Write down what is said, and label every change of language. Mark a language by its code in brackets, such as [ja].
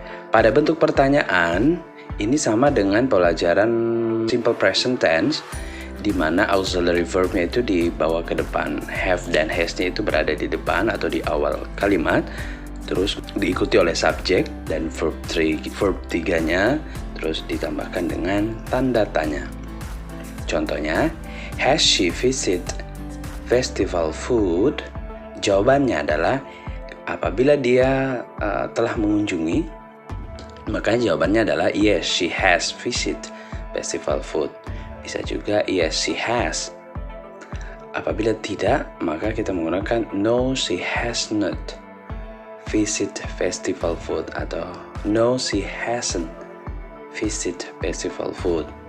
[id] Pada bentuk pertanyaan, ini sama dengan pelajaran simple present tense, di mana auxiliary verb-nya itu dibawa ke depan. Have dan has-nya itu berada di depan atau di awal kalimat, terus diikuti oleh subjek dan verb 3-nya, terus ditambahkan dengan tanda tanya. [en] Contohnya, has she visited festival food? [id] Jawabannya adalah apabila dia telah mengunjungi, maka jawabannya adalah [en] yes, she has visited festival food. [id] Bisa juga [en] yes, she has. [id] Apabila tidak, maka kita menggunakan [en] no, she has not visit festival food [id] atau [en] no, she hasn't visit festival food.